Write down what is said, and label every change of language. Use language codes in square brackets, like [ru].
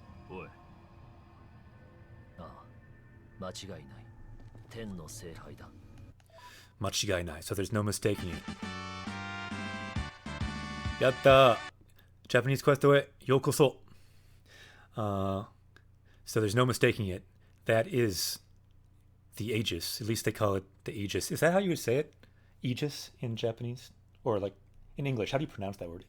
[ja] おい、ああ、間違いない。天の聖杯だ。間違いない。 [en] So there's no mistaking it. [ja] やったー。 Japanese Quest へようこそ。 [en] So there's no mistaking it. That is the Aegis. At least they call it the Aegis. Is that how you would say it? Aegis in Japanese? Or like in English, how do you pronounce that word?